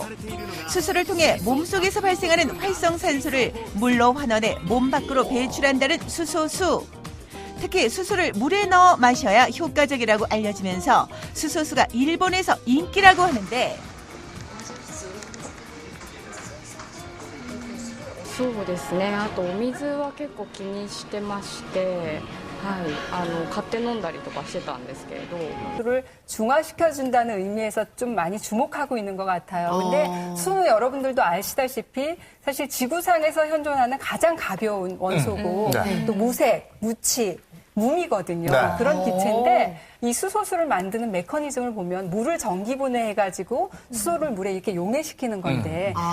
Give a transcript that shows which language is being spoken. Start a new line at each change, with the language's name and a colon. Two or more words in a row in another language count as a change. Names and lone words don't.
Korean: 수소를 통해 몸속에서 발생하는 활성산소를 물로 환원해 몸 밖으로 배출한다는 수소수. 특히 수소를 물에 넣어 마셔야 효과적이라고 알려지면서 수소수가 일본에서 인기라고 하는데
Japanese: そうですね。あとお水は結構気にしてまして、 はい、買って飲んだりとかしてたんですけれど、
Korean: 를 중화시켜준다는 의미에서 좀 많이 주목하고 있는 것 같아요. 근데 수소 여러분들도 아시다시피 사실 지구상에서 현존하는 가장 가벼운 원소고 네. 또 무색, 무치, 무이거든요. 네. 그런 기체인데 이 수소수를 만드는 메커니즘을 보면 물을 전기 분해해가지고 수소를 물에 이렇게 용해시키는 건데